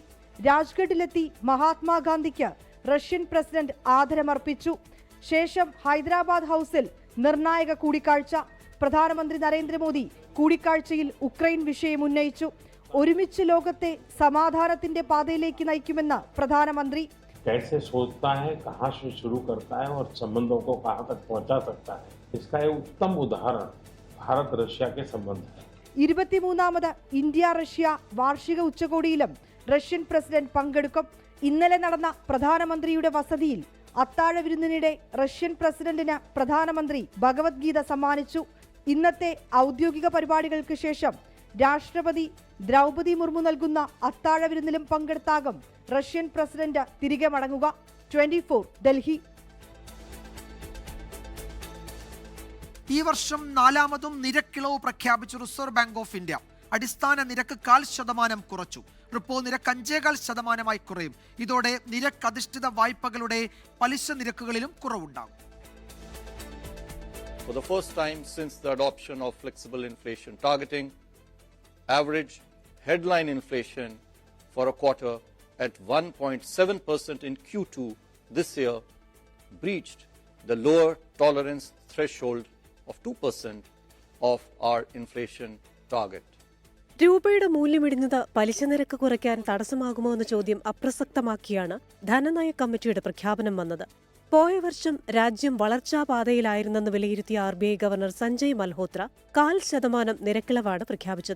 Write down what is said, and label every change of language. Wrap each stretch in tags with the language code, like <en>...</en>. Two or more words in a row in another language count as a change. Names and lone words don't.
<ml>രാജ്ഘട്ടിലെത്തി മഹാത്മാഗാന്ധിക്ക് റഷ്യൻ പ്രസിഡന്റ് ആദരമർപ്പിച്ചു. ശേഷം ഹൈദരാബാദ് ഹൌസിൽ നിർണായക കൂടിക്കാഴ്ച. പ്രധാനമന്ത്രി നരേന്ദ്രമോദി കൂടിക്കാഴ്ചയിൽ ഉക്രൈൻ വിഷയം ഉന്നയിച്ചു. ഒരുമിച്ച് ലോകത്തെ സമാധാനത്തിന്റെ പാതയിലേക്ക് നയിക്കുമെന്ന് പ്രധാനമന്ത്രി.</ml> <hi>कैसे सोचता है, कहां से शुरू करता है और संबंधों को कहां तक पहुंचा सकता है, इसका एक उत्तम उदाहरण भारत रशिया के संबंध है.</hi> <ml>23ാമത് ഇന്ത്യ റഷ്യ വാർഷിക ഉച്ചകോടിയിലും റഷ്യൻ പ്രസിഡന്റ് പങ്കെടുക്കും. ഇന്നലെ നടന്ന പ്രധാനമന്ത്രിയുടെ വസതിയിൽ അത്താഴ വിരുന്നിനിടെ റഷ്യൻ പ്രസിഡന്റിന് പ്രധാനമന്ത്രി ഭഗവത്ഗീത സമ്മാനിച്ചു. ഇന്നത്തെ ഔദ്യോഗിക പരിപാടികൾക്ക് ശേഷം രാഷ്ട്രപതി ദ്രൗപദി മുർമു നൽകുന്ന അത്താഴ വിരുന്നിലും പങ്കെടുത്താകും റഷ്യൻ പ്രസിഡന്റ് തിരികെ മടങ്ങുക. 24 ഡൽഹി. ഈ വർഷം 4ാമതും നിരക്കിളവ് പ്രഖ്യാപിച്ചു റിസർവ് ബാങ്ക് ഓഫ് ഇന്ത്യ. അടിസ്ഥാന നിരക്ക് 0.5% കുറച്ചു. റിപ്പോ നിരക്ക് 5.25% കുറയും. ഇതോടെ നിരക്കധിഷ്ഠിത വായ്പകളുടെ പലിശ നിരക്കുകളിലും കുറവുണ്ടാകും.</ml> <en>For the first time since the adoption of flexible inflation targeting, average headline inflation for a quarter at 1.7% in Q2 this year breached the lower tolerance threshold of 2% of our inflation target.</en> <ml>രൂപയുടെ മൂല്യമിടിഞ്ഞത് പലിശ നിരക്ക് കുറയ്ക്കാൻ തടസ്സമാകുമോ എന്ന ചോദ്യം അപ്രസക്തമാക്കിയാണ് ധനനയ കമ്മിറ്റിയുടെ പ്രഖ്യാപനം വന്നത്. പോയ വർഷം രാജ്യം വളർച്ചാപാതയിലായിരുന്നെന്ന് വിലയിരുത്തിയ RBI ഗവർണർ സഞ്ജയ് മൽഹോത്ര 0.5% നിരക്കിളവാണ് പ്രഖ്യാപിച്ചത്.</ml>